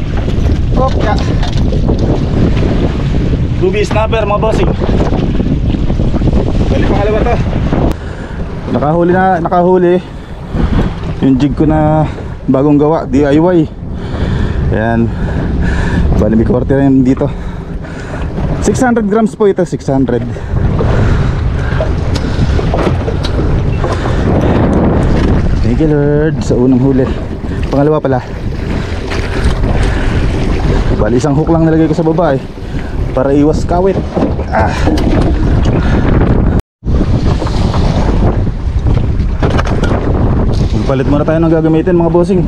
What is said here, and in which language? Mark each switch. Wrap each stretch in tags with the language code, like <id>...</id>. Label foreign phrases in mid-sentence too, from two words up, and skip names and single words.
<tl>Op ya.</tl> <en>Ruby snapper</en> <tl>mga bossing. Bali pangalawa to. Nakahuli yung jig ko na bagong gawa, DIY. Ayan. Bali may korte rin dito. 600 grams po ito, 600.</tl> <en>Thank you Lord</en> <tl>sa unang huli. Pangalawa pala. Bali isang hook lang nilagay ko sa baba para iwas kawit. Palit muna tayo ng gagamitin mga bossing.</tl>